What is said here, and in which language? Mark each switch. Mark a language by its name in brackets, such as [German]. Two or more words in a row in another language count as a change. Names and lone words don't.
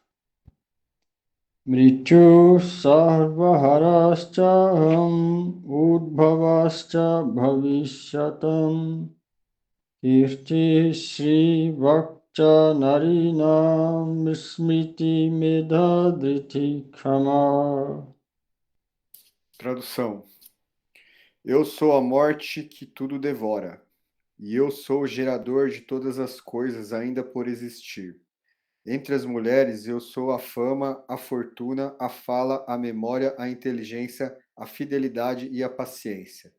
[Sanskrit] मृत्यु सर्वहरश्चाहम् उद्भवश्च भविष्यताम् कीर्ति श्री वाक्च नारीणां स्मृति मेधधृति काम. [Portuguese] Tradução. Eu sou a morte que tudo devora, e eu sou o gerador de todas as coisas ainda por existir. Entre as mulheres, eu sou a fama, a fortuna, a fala, a memória, a inteligência, a fidelidade e a paciência.